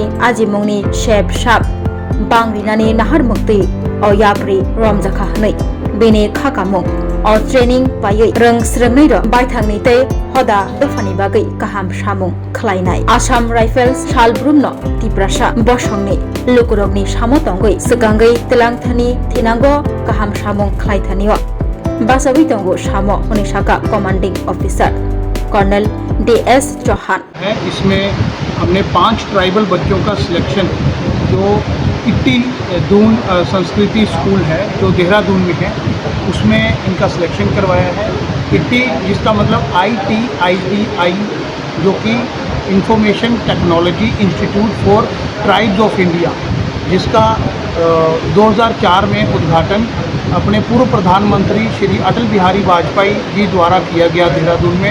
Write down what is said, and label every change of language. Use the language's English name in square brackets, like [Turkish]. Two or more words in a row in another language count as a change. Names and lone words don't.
[Kok Borok] ajimongni shep shap bangrinani nahar mukti o yapri romjakha hanai bini khakamung o training payai rang srengnai ro baithangni tei hoda dofani bagai kaham samung khlainai Assam Rifles salbrumno Tiprasa bosongni lukurokni samotongoi segangai telangthani thinango kaham samung khlaithanio basawi tongo samo onisaka [English] commanding officer [Kok Borok] कर्नल DS चौहान [Hindi] है। इसमें हमने 5 ट्राइबल बच्चों का सिलेक्शन जो इट्टी दून संस्कृति स्कूल है जो देहरादून में है उसमें इनका सिलेक्शन करवाया है। इट्टी जिसका मतलब ITI जो कि इंफॉर्मेशन टेक्नोलॉजी इंस्टीट्यूट फॉर ट्राइब्स ऑफ इंडिया जिसका 2004 में उद्घाटन अपने पूर्व प्रधानमंत्री श्री अटल बिहारी वाजपेयी जी द्वारा किया गया देहरादून में।